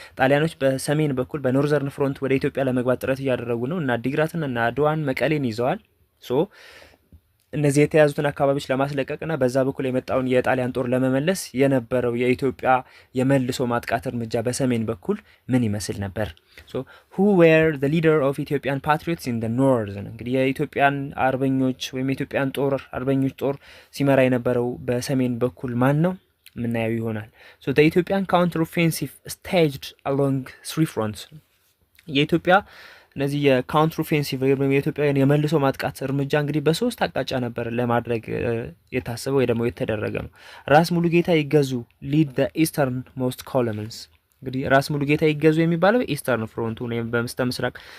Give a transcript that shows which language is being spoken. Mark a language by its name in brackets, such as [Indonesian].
[Amharic] ጣሊያኖች በሰሜን በኩል በኖርዘርን ፍሮንት ወደ ኢትዮጵያ ለመግባት ጥረት እያደረጉ ነው እና አዲግራትን እና አድዋን መቀሌን ይዘዋል። እነዚህ የተያዙትን አካባቢዎች ለማስለቀቅና በዛ በኩል የመጣውን የጣሊያን ጦር ለመመለስ የነበረው የኢትዮጵያ የመልሶ ማጥቃት እርምጃ በሰሜን በኩል ምን ይመስል ነበር? [English] who were the leader of Ethiopian patriots in the north? [Amharic] እንግዲህ የኢትዮጵያን አርበኞች ወይም የኢትዮጵያን ጦር አርበኞች ጦር ሲመራ የነበረው በሰሜን በኩል ማን ነው? ምናየው ይሆናል። [English] the Ethiopian counter offensive staged along three fronts። [Amharic] የኢትዮጵያ እነዚህ የካውንተር ኦፌንሲቭ ወይም የኢትዮጵያውያን የመልሶ ማጥቃት እርምጃ እንግዲህ በሶስት አቅጣጫ ነበር ለማድረግ የታሰበው ወይ ደግሞ የተደረገ ነው። ራስ ሙሉጌታ ይገዙ [English] lead the eastern most columns። [Amharic] እንግዲህ ራስ ሙሉጌታ ይገዙ የሚባለው ኢስተርን ፍሮንቱ ነው። በመስተ ምስራቅ